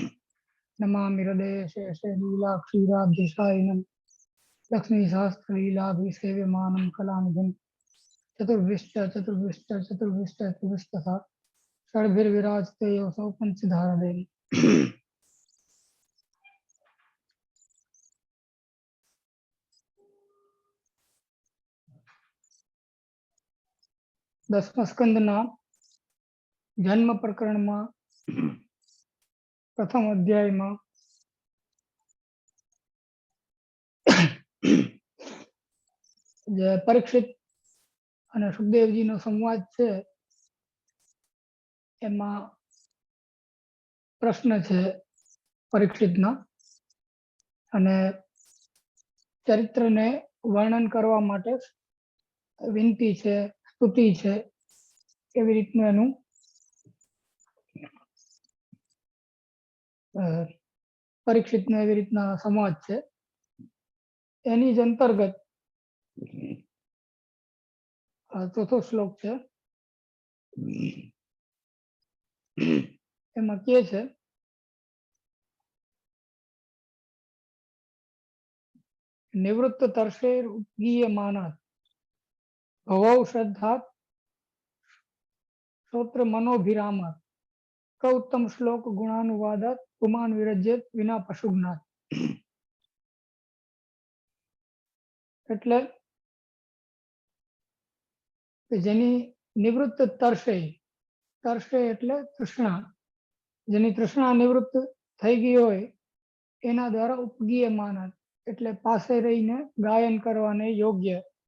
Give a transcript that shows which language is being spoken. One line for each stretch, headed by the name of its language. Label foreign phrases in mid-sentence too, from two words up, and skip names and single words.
Sanskrit: नमामि हृदये शेषे लीलाक्षीराब्धिशायिनं लक्ष्मीशास्त्रलीलाभिसेव्यमानं कलानिधिं चतुर्भिश्च चतुर्भिस्तथा षड्भिर्विराजते योऽसौ पंचधारदेवी।
Hindi: दसमा स्कंदना जन्म प्रकरण में प्रथम अध्याय में
Gujarati: परीक्षित અને સુખદેવજીનો સંવાદ છે એમાં પ્રશ્ન છે પરીક્ષિતનો અને ચરિત્રને વર્ણન કરવા માટે વિનંતી છે, સ્તુતિ છે, એવી રીતનું એનું પરીક્ષિતનો એવી રીતના સંવાદ છે. એની જ અંતર્ગત ચોથો શ્લોક છે. એમાં કહે છે
Sanskrit: निवृत्त तर्षेर उपगीयमानात् भवौ श्रद्धात् श्रोत्र मनोभिरामात् क उत्तम श्लोक गुणानुवादात् पुमान विरज्येत विना पशुघ्नात्.
Gujarati: એટલે જેની નિવૃત્ત તરશે, તરશે એટલે તૃષ્ણા, જેની તૃષ્ણા નિવૃત્ત થઈ ગઈ હોય એના દ્વારા ઉપગીયમાન એટલે પાસે રહીને ગાયન કરવાને યોગ્ય